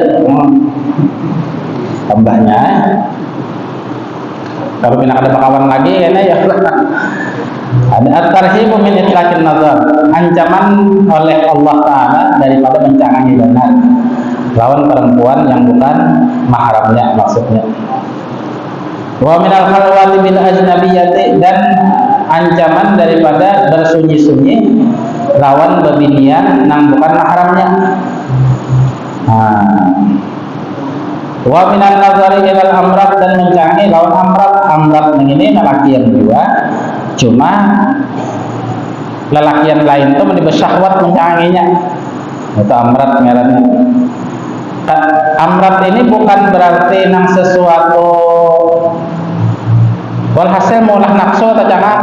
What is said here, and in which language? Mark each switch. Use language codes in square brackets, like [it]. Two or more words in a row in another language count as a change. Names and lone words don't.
[bjn] Tambahnya, kalau bila ada kawan lagi, ya ada [ar] التَّرْهِيبُ مِنْ إِطْلَاقِ النَّظَرِ, [bjn] ancaman oleh Allah Ta'ala daripada mencangangi banar lawan perempuan yang bukan mahramnya maksudnya. [ar] وَمِنَ الْخَلْوَةِ بِالْأَجْنَبِيَّةِ, [bjn] dan ancaman daripada bersunyi-sunyi lawan bebinian yang bukan mahramnya. [ar] وَمِنَ النَّظَرِ إِلَى الْأَمْرَدِ, [bjn] dan mencangangi lawan amrat. Amrat ini lelakian juga, cuma lelakian lain itu menjadi syahwat mencanganginya. Itu amrat ngarannya. Amrat ini bukan berarti nang sesuatu walhasil maulah nafsu atau jangan.